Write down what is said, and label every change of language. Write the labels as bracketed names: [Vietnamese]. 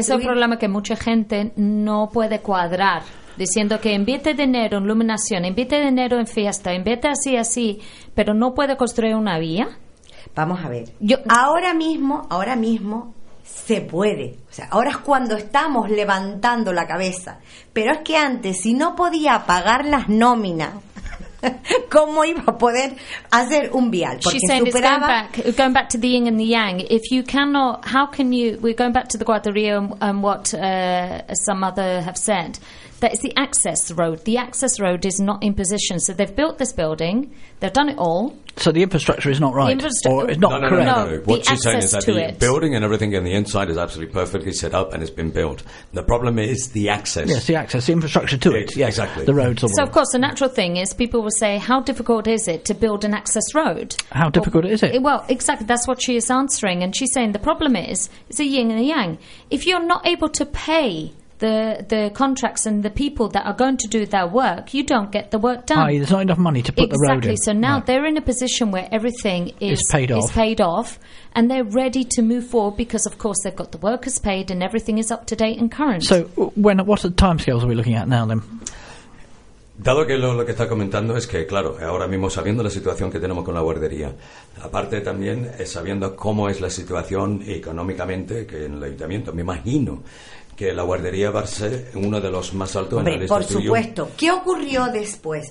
[Spanish] Pero ese es el problema que mucha gente no puede cuadrar, diciendo que invierte dinero en iluminación, invierte dinero en fiesta, invierte así, pero no puede construir una vía. Vamos a ver. Ahora mismo se puede. O sea, ahora es cuando estamos levantando la cabeza. Pero es que antes, si no podía pagar las nóminas... ¿Cómo iba a poder hacer un vial? Porque [English] she's saying [Spanish] superaba... [English] it's going back to the yin and the yang. If you cannot, how can you, we're going back to the Guadarrio and what some other have said, that it's the access road. The access road is not in position. So they've built this building, they've done it all. So the infrastructure is not right? No, what she's saying is that the building and everything in the inside is absolutely perfectly set up and it's been built. The problem is the access. Yes, the access, the infrastructure to it. Yeah, exactly. The roads. So, of course, the natural thing is people will say, how difficult is it to build an access road? How difficult is it? Well, exactly, that's what she is answering. And she's saying the problem is, it's a yin and a yang. If you're not able to pay the contracts and the people that are going to do their work, you don't get the work done. There's not enough money to put exactly. the road in. Exactly, so now they're in a position where everything is paid off and they're ready to move forward because, of course, they've got the workers paid and everything is up to date and current. So what are the timescales are we looking at now then? [Spanish] Dado que lo que está comentando es que, claro, ahora mismo sabiendo la situación que tenemos con la guardería, aparte también sabiendo cómo es la situación económicamente que en el ayuntamiento, me imagino que la guardería va a ser uno de los más altos en la lista. Por supuesto. ¿Qué ocurrió después?